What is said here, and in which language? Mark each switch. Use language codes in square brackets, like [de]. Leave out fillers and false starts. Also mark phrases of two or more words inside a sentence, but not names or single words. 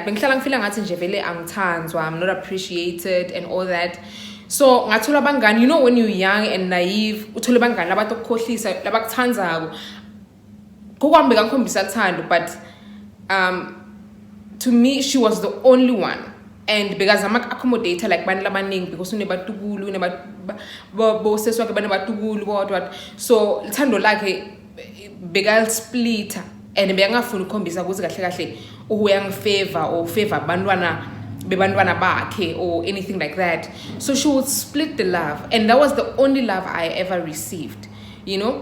[en] I'm not appreciated and all that. So you know, when you're young and naive, but to me, she was the only one. and because I'm accommodator like [zu] bantu labaningi because unebatukulu bosesi wakhe banebatukulu [en] what so [zu] lithando lakhe bekalsplitter and bekangafuni ukukhombisa ukuthi kahle kahle uyangifavor [en] or favor [zu] abantwana bebantwana bakhe [en] or anything like that. So she would split the love, and that was the only love I ever received, you know.